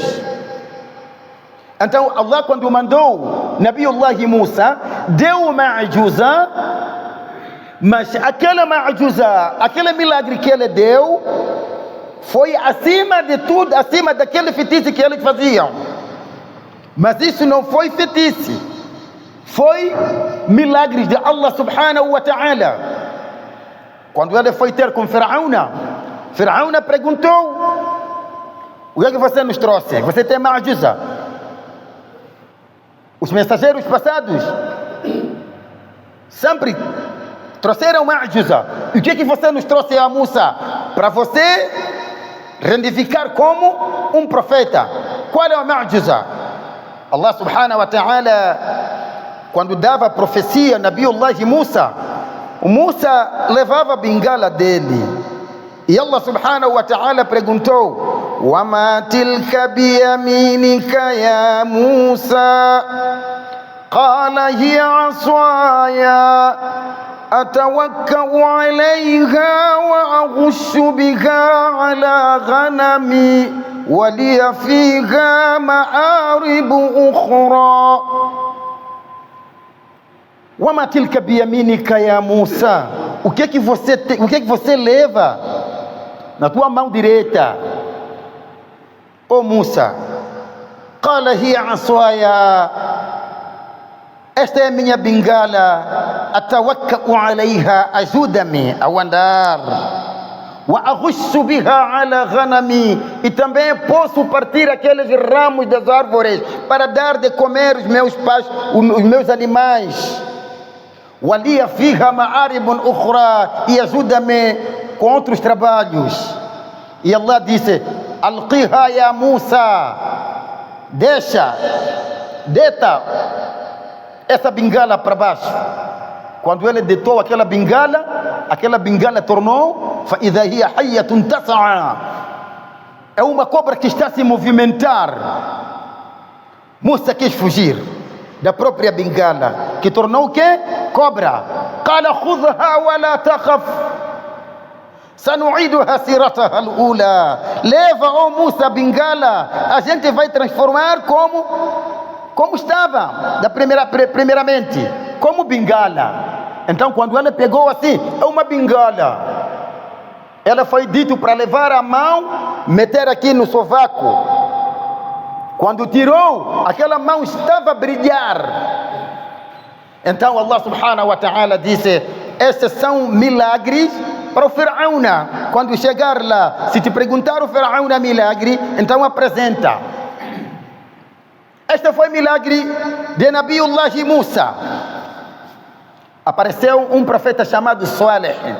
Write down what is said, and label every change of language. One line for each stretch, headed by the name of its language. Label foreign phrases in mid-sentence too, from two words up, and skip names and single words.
Portuguese: Então Allah, quando mandou Nabiullah Musa, deu ma'juza, mas aquela ma'juza, aquele milagre que ele deu, foi acima de tudo, acima daquele feitiço que eles faziam. Mas isso não foi feitiço, foi milagre de
Arabic: الله سبحانه وتعالى.
Portuguese: Quando ele foi ter com Firaun perguntou: o que é que você nos trouxe? Você tem ma'juza? Os mensageiros passados sempre trouxeram ma'juza. E o que é que você nos trouxe a Musa? Para você rendificar como um profeta. Qual é a ma'juza?
Arabic: الله سبحانه وتعالى,
Portuguese: quando dava profecia a Nabiullah Musa, o Musa levava a bengala dele.
Arabic: E الله سبحانه وتعالى perguntou: وَمَا تِلْكَ بِيَمِينِكَ يَا مُوسَى قَالَ هِيَ عَصَايَ أَتَوَكَّأُ عَلَيْهَا وَأَهُشُّ بِهَا عَلَى غَنَمِي وَلِيَ فِيهَا مَآرِبُ أُخْرَى. وَمَا تِلْكَ بِيَمِينِكَ يَا مُوسَى.
Portuguese: O que é que você leva na tua mão direita, ô Musa?
Arabic: قال هي عصاي.
Portuguese: Esta é a minha bengala.
Arabic: أتوكأ عليها,
Portuguese: ajuda-me a andar.
Arabic: وأغش بها على غنمي,
Portuguese: e também posso partir aqueles ramos das árvores para dar de comer os meus animais.
Arabic: وَلِيَ فِيهَا مَآرِبٌ أُخْرَى,
Portuguese: e ajuda-me com outros trabalhos. E Allah disse:
Arabic: أَلْقِهَا يَا مُوسَى,
Portuguese: deita essa bengala para baixo. Quando ele deitou aquela bengala tornou
Arabic: فَإِذَا هِيَ حَيَّةٌ تَسْعَى,
Portuguese: é uma cobra que está a se movimentar. Musa quis fugir da própria bengala, que tornou o quê? Cobra.
Arabic: قَالَ خُذْهَا وَلَا تَخَفْ سَنُعِيدُهَا سِيرَتَهَا الْأُولَى.
Portuguese: Leva, ó Musa, a bengala, a gente vai transformar como estava primeiramente, como bengala. Então quando ele pegou assim, é uma bengala, ela foi dito para levar a mão, meter aqui no sovaco. Quando tirou, aquela mão estava a brilhar. Então
Arabic: الله سبحانه وتعالى
Portuguese: disse: estes são milagres para o Firaúna. Quando chegar lá, se te perguntar o Firaúna milagre, então apresenta. Este foi o milagre de Nabiullah Musa. Apareceu um profeta chamado Salih.